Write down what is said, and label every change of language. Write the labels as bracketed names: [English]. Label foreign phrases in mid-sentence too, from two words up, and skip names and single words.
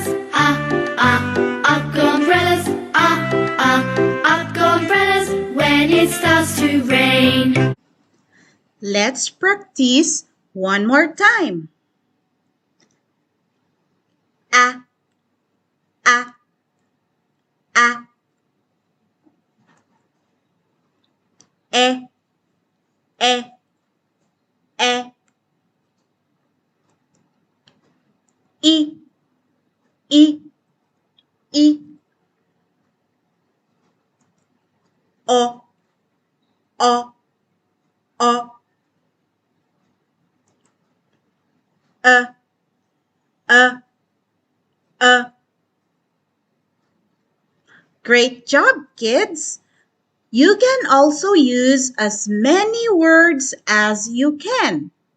[English] Up go umbrellas. Up go umbrellas. When it starts to rain. Let's practice one more time. A, a, a. E, e, e. I, I, I. O, o, o. A, a. Great job, kids! You can also use as many words as you can.